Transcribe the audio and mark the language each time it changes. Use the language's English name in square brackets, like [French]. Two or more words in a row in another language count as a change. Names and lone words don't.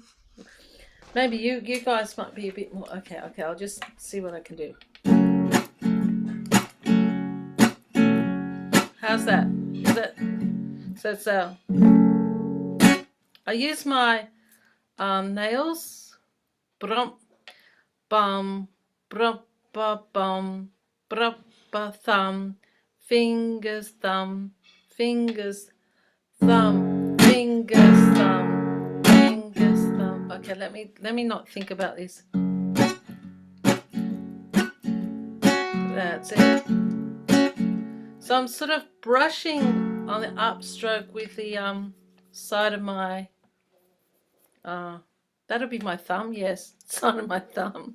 [English] Maybe you guys might be a bit more. Okay, I'll just see what I can do. How's that? Is that? So it's I use my nails. Brum, bum, brum, ba, bum, brum, ba, thumb, fingers, thumb, fingers, thumb, fingers, thumb, fingers, thumb. Okay, let me not think about this. That's it. So I'm sort of brushing on the upstroke with the side of my that'll be my thumb, yes, side of my thumb.